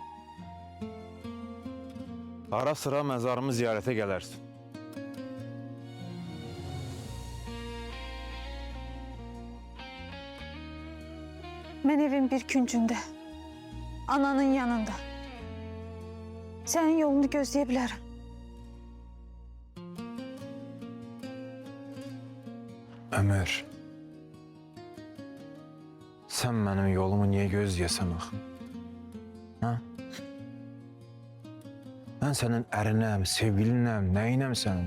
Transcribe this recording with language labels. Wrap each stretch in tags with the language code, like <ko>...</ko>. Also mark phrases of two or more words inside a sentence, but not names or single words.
<az>Ara sıra məzarımı ziyarətə gələrsən.</az> <tr>Ben evin bir küncünde, ananın yanında. Senin yolunu gözleyebilirim.</tr> <az>Ömür, sən mənim yolumu niyə gözləyəsən axı? Hə? Mən sənin ərinəm, sevgilinəm, nəyinəm sənin?</az>